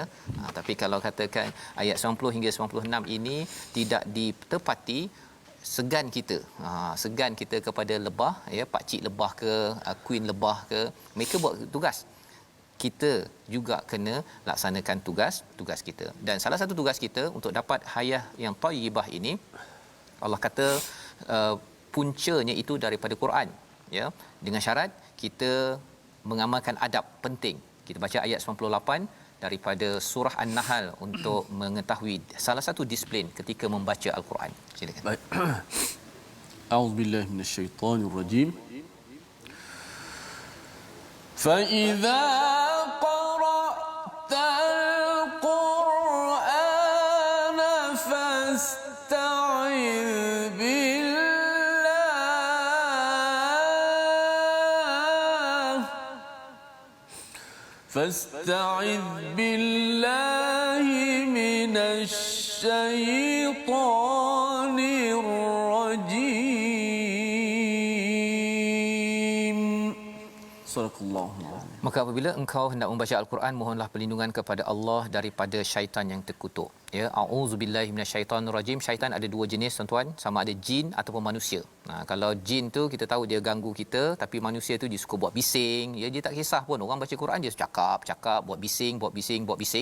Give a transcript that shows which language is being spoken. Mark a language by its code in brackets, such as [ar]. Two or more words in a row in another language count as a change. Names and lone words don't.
[ms] Tapi kalau katakan ayat 90 hingga 96 ini tidak ditepati, segan kita kepada lebah ya, pak cik lebah ke queen lebah ke, mereka buat tugas, kita juga kena laksanakan tugas kita. Dan salah satu tugas kita untuk dapat hayah yang thayyibah ini, Allah kata puncanya itu daripada Quran ya, dengan syarat kita mengamalkan adab penting. Kita baca ayat 98 daripada surah An-Nahl untuk mengetahui salah satu disiplin ketika membaca Al-Quran. Silakan. Baik. [ar] أعوذ بالله من الشيطان الرجيم. فإذا قرأت القرآن فاستعذ فاستعذ بالله من الشيطان الرجيم. صدق الله. [ms] Maka apabila engkau hendak membaca Al-Quran, mohonlah perlindungan kepada Allah daripada syaitan yang terkutuk. Ya, [ar] أعوذ بالله من الشيطان الرجيم. [ms] Syaitan ada dua jenis tuan-tuan, sama ada jin ataupun manusia. Kalau jin tu kita tahu dia ganggu kita, tapi manusia tu dia suka buat bising. Ya, dia tak kisah pun orang baca Quran, dia cakap, buat bising.